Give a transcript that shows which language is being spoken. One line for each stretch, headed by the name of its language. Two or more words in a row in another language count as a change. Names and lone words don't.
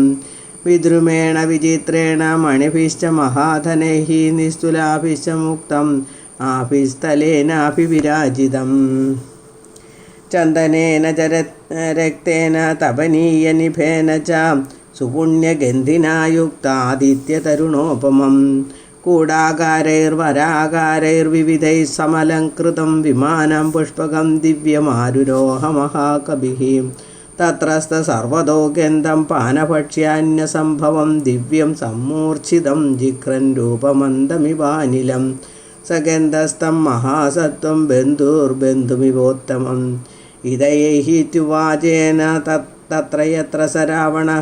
Sanskrit: विद्रुमेण विचित्रेण मणिभिश्च महाधनैः निस्तुलाभिश्च मुक्तम् आभिस्थलेनाभिविराजितम्. चन्दनेन च रक्तेन तपनीयनिभेन च सुपुण्यगन्धिना युक्तादित्यतरुणोपमं. കൂടാകാരൈർവരാകാരൈർവിവിധൈः സമലംകൃതം വിമാനം പുഷ്പകം ദിവ്യമാരുരോഹമഹാകവിः തത്രസ്ഥ സർവതോഗ്യന്തം പാനഭക്ഷ്യാന്യസംഭവം ദിവ്യം സമ്മൂർച്ഛിതം ജിഘ്രൻ രൂപമന്ദമിവാനിലം സഗന്ധസ്ഥം മഹാസത്വം ബന്ധുർബന്ധുമിവോത്തമം ഇതയൈഹിത്യുവാചേന തത്ര യത്ര സ രാവണഃ